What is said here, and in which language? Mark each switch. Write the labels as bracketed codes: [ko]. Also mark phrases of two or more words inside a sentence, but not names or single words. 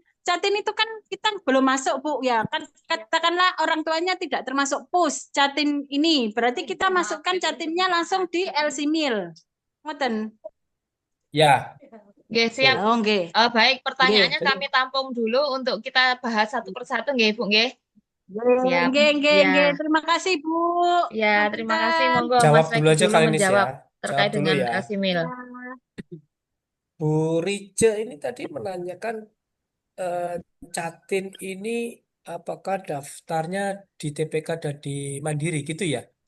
[id] Catin itu kan kita belum masuk, Bu, ya kan, katakanlah orang tuanya tidak termasuk PUS Catin ini, berarti kita masukkan Catinnya langsung di LCMIL. Ngoten. ya. Oke, siap. Oh, nggih. Baik, pertanyaannya Nggih. kami tampung dulu untuk kita bahas satu persatu, nggih, Bu, nggih. Siap. Nggih, nggih, Ya. nggih. Terima kasih, Bu. Ya, terima kasih. Punten. Monggo Jawab Mas dulu Reki aja dulu kali ini menjawab ya. terkait Jawab dulu dengan ya. LCMIL. Bu Rice ini tadi menanyakan Catin ini apakah daftarnya di TPK dan di Mandiri gitu ya?